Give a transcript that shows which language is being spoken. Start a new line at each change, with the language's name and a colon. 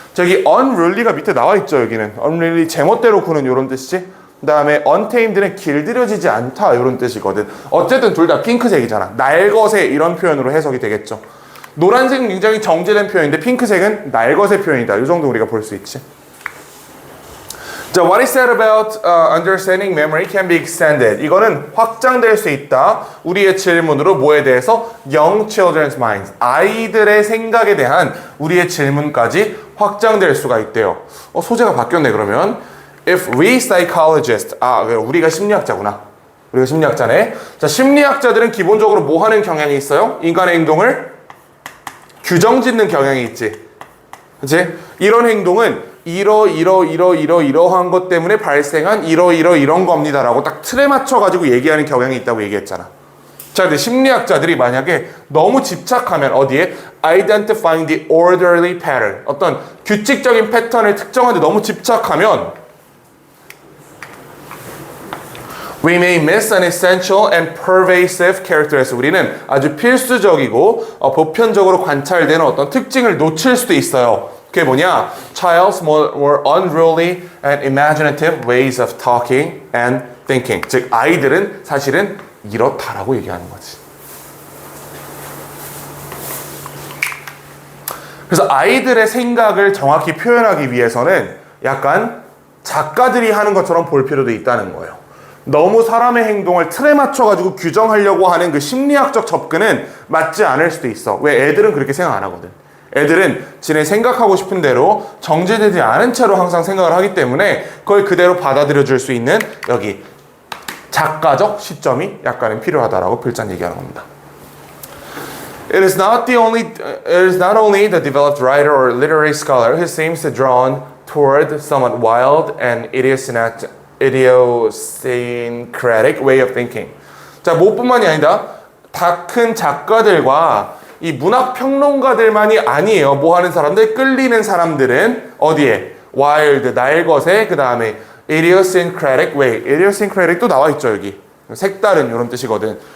Korean: 저기 unruly가 밑에 나와 있죠, 여기는. unruly 제멋대로 구는 이런 뜻이지. 그 다음에 untamed는 길들여지지 않다 이런 뜻이거든. 어쨌든 둘 다 핑크색이잖아. 날것의 이런 표현으로 해석이 되겠죠. 노란색은 굉장히 정제된 표현인데 핑크색은 날것의 표현이다. 이 정도 우리가 볼 수 있지.
English: 자, what is said about understanding memory can be extended.
Korean: 이거는 확장될 수 있다. 우리의 질문으로 뭐에 대해서?
English: Young children's minds.
Korean: 아이들의 생각에 대한 우리의 질문까지 확장될 수가 있대요. 소재가 바뀌었네, 그러면.
English: If we psychologists,
Korean: 우리가 심리학자구나. 우리가 심리학자네. 자, 심리학자들은 기본적으로 뭐 하는 경향이 있어요? 인간의 행동을 규정 짓는 경향이 있지. 그치? 이런 행동은 이러한 것 때문에 발생한 이런 겁니다라고 딱 틀에 맞춰가지고 얘기하는 경향이 있다고 얘기했잖아. 자, 근데 심리학자들이 만약에 너무 집착하면 어디에?
English: Identifying the orderly pattern.
Korean: 어떤 규칙적인 패턴을 특정하는데 너무 집착하면
English: We may miss an essential and pervasive characteristic.
Korean: 우리는 아주 필수적이고 보편적으로 관찰되는 어떤 특징을 놓칠 수도 있어요. 그게 뭐냐?
English: Child's more unruly and imaginative ways of talking and thinking.
Korean: 즉, 아이들은 사실은 이렇다라고 얘기하는 거지. 그래서 아이들의 생각을 정확히 표현하기 위해서는 약간 작가들이 하는 것처럼 볼 필요도 있다는 거예요. 너무 사람의 행동을 틀에 맞춰가지고 규정하려고 하는 그 심리학적 접근은 맞지 않을 수도 있어. 왜? 애들은 그렇게 생각 안 하거든. 애들은 지네 생각하고 싶은 대로 정제되지 않은 채로 항상 생각을 하기 때문에 그걸 그대로 받아들여 줄 수 있는 여기 작가적 시점이 약간은 필요하다라고 필자 얘기하는 겁니다.
English: It is not only the developed writer or literary scholar who seems drawn toward somewhat wild and idiosyncratic way of thinking.
Korean: 자, 뭐뿐만이 아니다. 다 큰 작가들과 이 문학 평론가들만이 아니에요. 뭐 하는 사람들? 끌리는 사람들은 어디에? wild, 날 것에 그 다음에 idiosyncratic way. idiosyncratic 또 나와 있죠, 여기. 색다른 이런 뜻이거든.